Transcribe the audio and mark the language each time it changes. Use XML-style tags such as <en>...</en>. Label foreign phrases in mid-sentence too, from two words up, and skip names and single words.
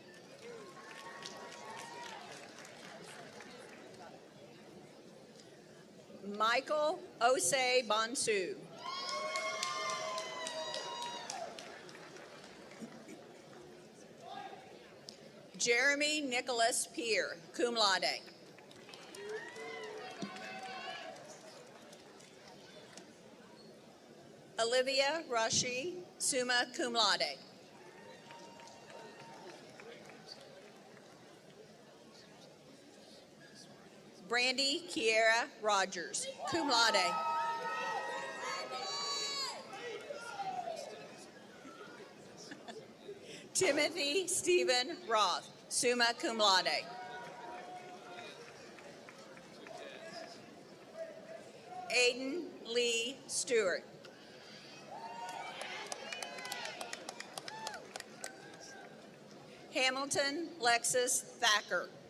<en>Michael Osei Bonsu. Jeremy Nicholas Peer,</en> <la>cum laude.</la> <en>Olivia Rashi,</en> <la>summa cum laude.</la> <en>Brandy Kiera Rogers,</en> <la>cum laude.</la> <en>Timothy Stephen Roth,</en> <la>summa cum laude.</la> <en>Aiden Lee Stewart. Hamilton Lexus Thacker.</en>